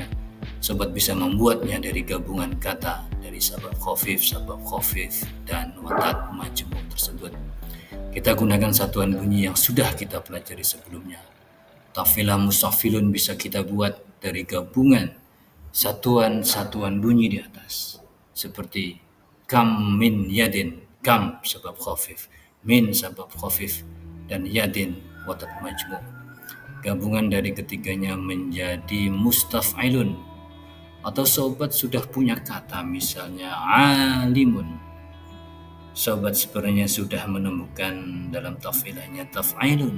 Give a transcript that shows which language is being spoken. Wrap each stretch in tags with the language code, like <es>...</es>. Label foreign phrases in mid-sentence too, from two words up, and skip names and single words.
<id>Sobat bisa membuatnya dari gabungan kata dari</id> <ar>سبب خفيف,</ar> <id>dan</id> <ar>وتد مجموع'</ar> <id>tersebut. Kita gunakan satuan bunyi yang sudah kita pelajari sebelumnya.</id> <ar>تفعيلة مستفعلن</ar> <id>bisa kita buat dari gabungan satuan-satuan bunyi di atas, seperti</id> <ar>كم من يد,</ar> <id>kam</id> <ar>سبب خفيف,</ar> <id>min</id> <ar>سبب خفيف,</ar> <id>dan</id> <ar>يد وتد مجموع'.</ar> <id>Gabungan dari ketiganya menjadi mustaf'ilun. Atau sobat sudah punya kata misalnya alimun, sobat sebenarnya sudah menemukan dalam taf'ilahnya taf'ilun.</id>